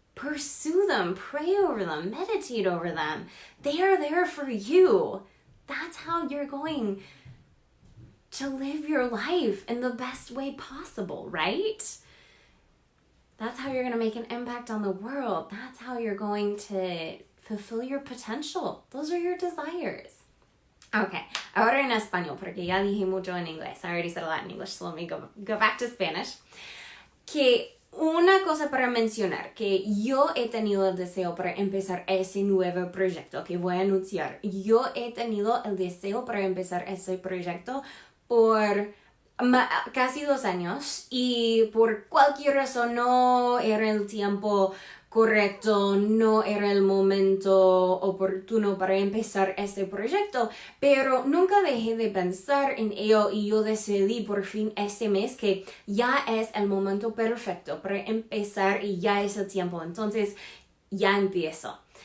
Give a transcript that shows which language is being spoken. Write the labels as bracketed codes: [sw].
[en] Pursue them, pray over them, meditate over them. They are there for you. That's how you're going to live your life in the best way possible, right? That's how you're going to make an impact on the world. That's how you're going to fulfill your potential. Those are your desires. [es] Okay, ahora en español, porque ya dije mucho en inglés. [en] I already said a lot in English, so let me go back to Spanish. [es] Que una cosa para mencionar, que yo he tenido el deseo para empezar ese nuevo proyecto que voy a anunciar. Yo he tenido el deseo para empezar ese proyecto por casi 2 años y por cualquier razón no era el tiempo correcto, no era el momento oportuno para empezar este proyecto, pero nunca dejé de pensar en ello y yo decidí por fin este mes que ya es el momento perfecto para empezar y ya es el tiempo, entonces ya empiezo.